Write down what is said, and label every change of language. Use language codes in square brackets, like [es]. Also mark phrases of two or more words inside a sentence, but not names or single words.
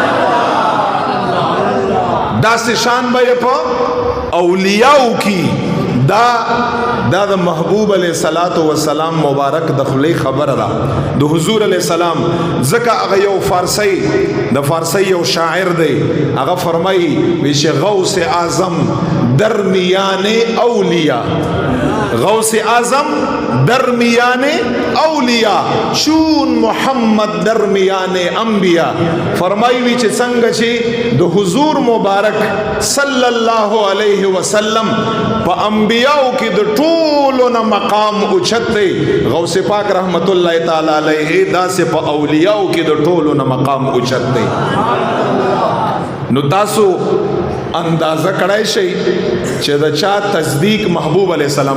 [ps] داسې شان به په اولیاء کې دا د محبوب علیہ الصلوۃ والسلام مبارک د خلی خبره ده د حضور علیہ السلام زکه هغه یو فارسی یو شاعر دی هغه فرمایي چې [fa] غوث اعظم درمیان اولیاء غوث اعظم درمیان اولیاء چون محمد درمیان انبیاء [ps] فرمایي چې څنګه چې د حضور مبارک صلی الله علیه وسلم په انبیاء کې د ټولو نه مقام اوچت دی غوث پاک رحمت الله تعالی علیه داسې په اولیاء کې د ټولو نه مقام اوچت دی نو تاسو اندازه کړای شي چې دا چا تصدیق محبوب علیہ السلام